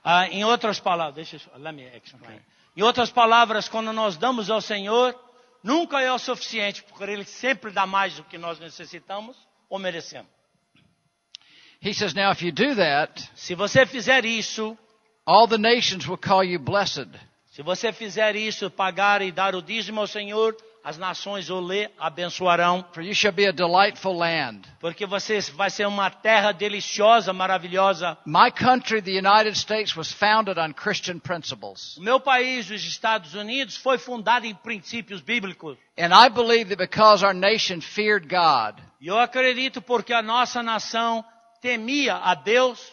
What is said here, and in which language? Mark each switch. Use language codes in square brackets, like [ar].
[pt] Em outras palavras, [en] let me explain. [pt] Em outras palavras, quando nós damos ao Senhor, nunca é o suficiente, porque Ele sempre dá mais do que nós necessitamos ou merecemos. [en] He says, now if you do that, [pt] Se você fizer isso, [en] all the nations will call you blessed. [pt] se você fizer isso, pagar e dar o dízimo ao Senhor, as nações o lhe abençoarão, [en] For you shall be a delightful land. [pt] porque você vai ser uma terra deliciosa, maravilhosa. [en] My country, the United States, was founded on Christian principles. [pt] O meu país, os Estados Unidos, foi fundado em princípios bíblicos. [en] And I believe that because our nation feared God, [pt] E eu acredito porque a nossa nação temia a Deus,